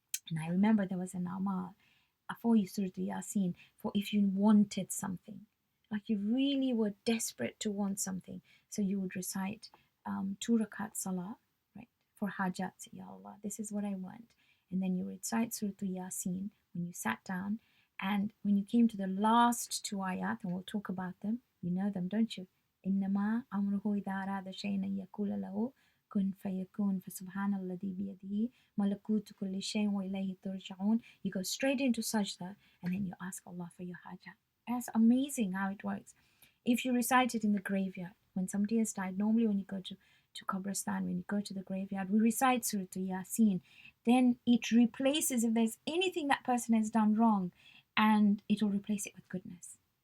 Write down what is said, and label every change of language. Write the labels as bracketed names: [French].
[English] And I remember there was an amal for you Surah Yasin for if you wanted something, like you really were desperate to want something, so you would recite 2 rakat salah, right, for hajat. Ya Allah, this is what I want. And then you recite Surah Yasin when you sat down, and when you came to the last 2 ayat, and we'll talk about them, you know them, don't you? [Arabic] إنما أمره إذا أراد شيئا أن يقول له كن فيكون فسبحان الذي بيده ملكوت كل شيء وإليه ترجعون. [English] You go straight into sajda and then you ask Allah for your hajat. That's amazing how it works. If you recite it in the graveyard, when somebody has died, normally when you go to Qabristan, when you go to the graveyard, we recite Surah Yasin. Then it replaces, if there's anything that person has done wrong, and it will replace it with goodness.